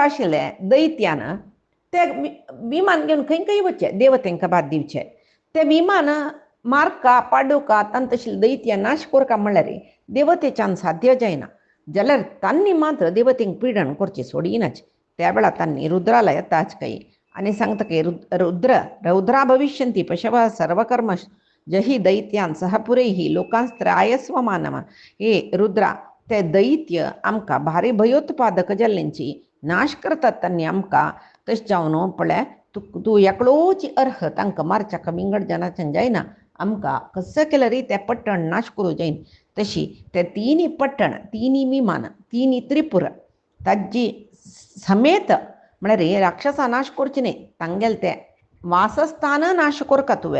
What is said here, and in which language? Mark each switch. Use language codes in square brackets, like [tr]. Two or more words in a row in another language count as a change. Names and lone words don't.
[kok] आशिल्ले दैत्यान ते विमान घेवन खंय वचचे देवतेंका बाद दिवचे ते विमान मारका पाडुका तांत आशिल्ले दैत्य नाश करका म्हळ्यार देवतेच्यान साध्य जायना जाल्यार तांणी मात्र देवतेंक पिडण करची सोडिनाच त्या वेळा तांणी रुद्राला येताच काही आणि सांगता की [sa] रौद्रा भविष्यंती पशव सर्वकर्म जही दैत्यान सहपुरैही लोकांस्त्रायस्व मानवा. [kok] हे रुद्रा ते दैत्य आमकां भारी भयोत्पादक जाल्ल्यांची नाश करतात त्यांनी आमकां तशें जावन पळय तूं एकलोच अर्ह तांकां मारच्याक विंगड जनाच्यान जायना. आमकां कसं केल्यार ते पट्टण नाश करूं जायन. तशी ते तिनी पट्टण तिनी विमान तिनी त्रिपुर ताजी समेत म्हळ्यार राक्षसां नाश करची न्ही तांगेले ते वासस्थान नाश करका तुवें.